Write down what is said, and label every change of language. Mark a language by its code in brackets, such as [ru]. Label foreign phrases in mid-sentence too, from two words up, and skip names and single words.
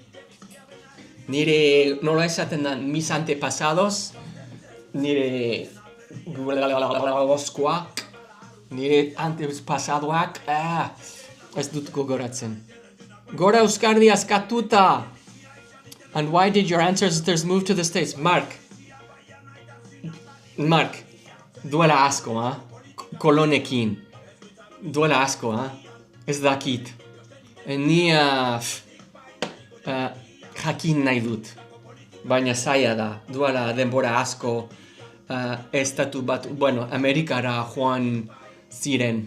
[eu] Nire, nola esaten da, [es] mis antepasados, [eu] nire nire antepasadoak, ez dut gogoratzen. Gora Euskardi askatuta! [en] And why did your ancestors move to the States? Mark, [eu] duela asko, kolonekin. duela asko, ez dakit. Ni jakin nahi dut. Baina zaila da, duela denbora asko estatu bat, bueno, Amerikara joan ziren.